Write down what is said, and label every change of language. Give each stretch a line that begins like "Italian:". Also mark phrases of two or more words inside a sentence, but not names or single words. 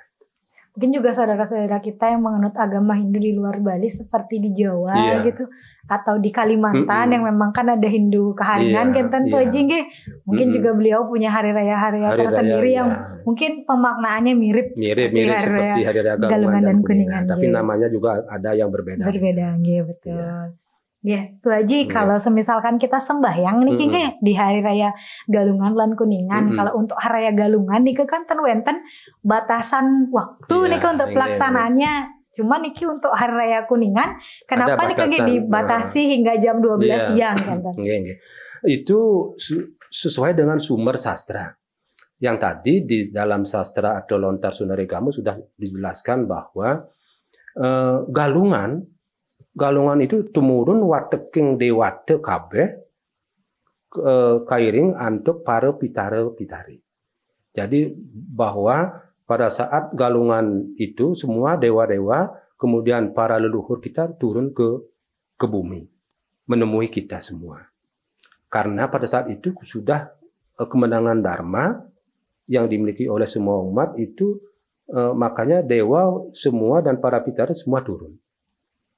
Indonesian: Mungkin juga saudara-saudara kita yang menganut agama Hindu di luar Bali seperti di Jawa gitu, atau di Kalimantan yang memang kan ada Hindu keharingan mungkin juga beliau punya hari raya tersendiri yang mungkin pemaknaannya mirip seperti hari raya Galungan dan Kuningan, tapi namanya juga ada yang berbeda. Betul. Ya, Tu Haji, kalau semisalkan kita sembahyang nih di hari raya Galungan lan Kuningan, kalau untuk hari raya Galungan nih kan wenten batasan waktu nih untuk pelaksanaannya. Cuma niki untuk hari raya Kuningan, kenapa nih dibatasi hingga jam 12 siang kan? Itu sesuai dengan sumber sastra. Yang tadi di dalam sastra atau Lontar Sunaregamo sudah dijelaskan bahwa Galungan itu
Balinese: tumurun wateking dewate kabeh kairing antuk para pitare-pitari.
Indonesian: Jadi bahwa pada saat Galungan itu semua dewa-dewa kemudian para leluhur kita turun ke bumi menemui kita semua. Karena pada saat itu sudah kemenangan Dharma yang dimiliki oleh semua umat itu, makanya dewa semua dan para pitare semua turun.